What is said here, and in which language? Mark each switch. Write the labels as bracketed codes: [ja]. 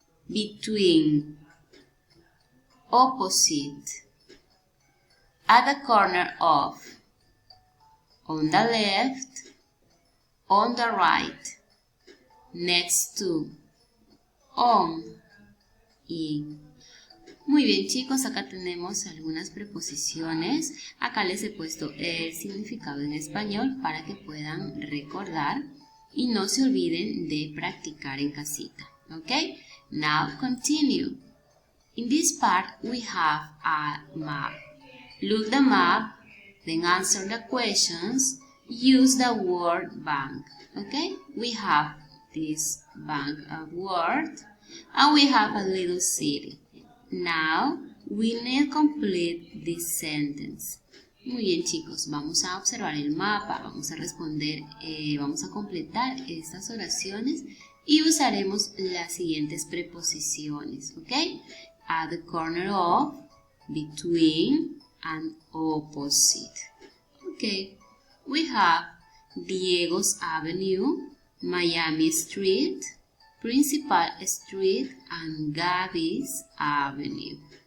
[en] Between, opposite, at the corner of, on the left, on the right, next to, on, in. [es] Muy bien chicos, acá tenemos algunas preposiciones. Acá les he puesto el significado en español para que puedan recordar y no se olviden de practicar en casita. [en] Okay? Now continue. In this part we have a map. Look the map, then answer the questions. Use the word bank. Okay? We have this bank of words and we have a little city. Now we need to complete this sentence. [es] Muy bien chicos, vamos a observar el mapa, vamos a responder, vamos a completar estas oraciones y usaremos las siguientes preposiciones, ¿ok? [en] At the corner of, between, and opposite. Okay, we have Diego's Avenue, Miami Street, Principal Street, and Gabby's Avenue.